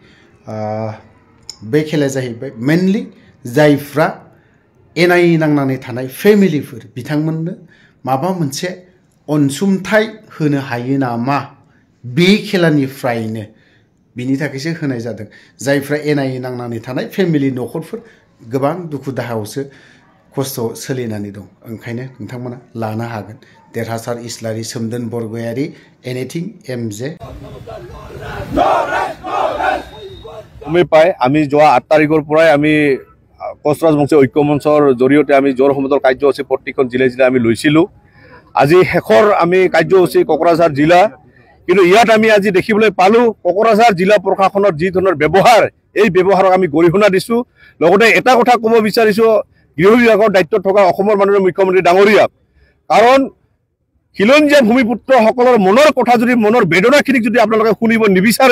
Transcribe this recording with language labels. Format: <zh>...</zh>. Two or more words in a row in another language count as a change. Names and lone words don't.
<brx>बे खेलाया जाहैबाय मेनलि जायफ्रा एनाय नांनानै थानाय फेमिलिफोर बिथांमोननो माबा मोनसे अनसुंथाइ होनो हायो नामा बे खेलानिफ्रायनो बिनि थाखायसो होनाय जादों जायफ्रा एनाय नांनानै थानाय फेमिलि न'खरफोर गोबां दुखु दाहायावसो खस्थ' सोलिनानै दं ओंखायनो नोंथांमोना लानो हागोन देरहासार इस्लारि सोमदोन बरगयारि एनिथिं एमजे</brx> <as>আমি পাই আমি যোৱা 8 তাৰিখৰ পৰাই আমি কোচ ৰাজবংশী ঐক্য মঞ্চৰ জৰিয়তে আমি জোৰ সমদল কাৰ্যসূচী প্ৰতিখন জিলা জিলা আমি লৈছিলোঁ আজি শেষৰ আমি কাৰ্যসূচী কোকৰাঝাৰ জিলা কিন্তু ইয়াত আমি আজি দেখিবলৈ পালোঁ কোকৰাঝাৰ জিলা প্ৰশাসনৰ যি ধৰণৰ ব্যৱহাৰ এই ব্যৱহাৰক আমি গৰিহণা দিছোঁ লগতে এটা কথা ক'ব বিচাৰিছোঁ গৃহ বিভাগৰ দায়িত্বত থকা অসমৰ মাননীয় মুখ্যমন্ত্ৰী ডাঙৰীয়াক কাৰণ খিলঞ্জীয়া ভূমিপুত্ৰসকলৰ মনৰ কথা যদি মনৰ বেদনাখিনিক যদি আপোনালোকে শুনিব নিবিচাৰে</as>